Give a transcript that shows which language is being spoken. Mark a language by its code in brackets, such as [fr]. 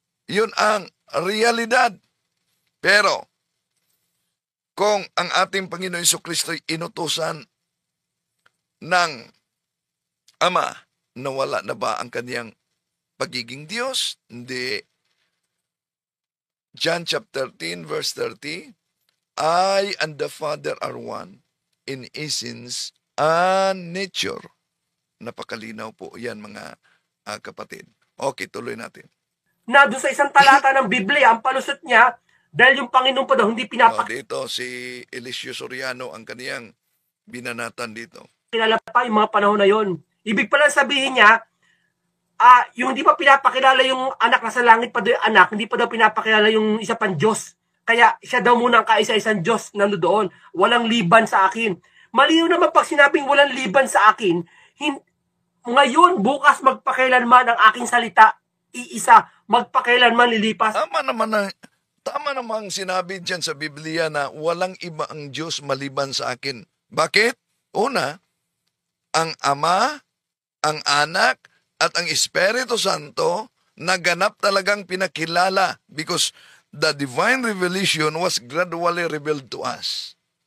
[tl] Yun ang realidad. Pero, kung ang ating Panginoon Jesucristo ay inutusan ng Ama, nawala na ba ang kanyang pagiging Diyos? Hindi. [en] John chapter 10 verse 30, I and the Father are one in essence and nature. [tl] Napakalinaw po yan, mga kapatid. Okay, tuloy natin. Na doon sa isang talata ng Biblia, ang palusot niya, dahil yung Panginoon pa daw hindi Dito si Eliseo Soriano ang kaniyang binanatan dito. pinapakilala pa yung mga panahon na yon. Ibig pala sabihin niya, yung hindi pa pinapakilala yung anak na sa langit pa daw yung anak, hindi pa daw pinapakilala yung isa pang Diyos. Kaya siya daw muna ang kaisa-isang Diyos na doon. Walang liban sa akin. Maliw naman pag sinabing walang liban sa akin, ngayon, bukas, magpakailanman ang aking salita, iisa, magpakailanman lilipas. Tama namang sinabi dyan sa Biblia na walang iba ang Diyos maliban sa akin. Bakit? Una, ang Ama, ang Anak, at ang Espiritu Santo naganap talagang pinakilala [en] because the divine revelation was gradually revealed to us.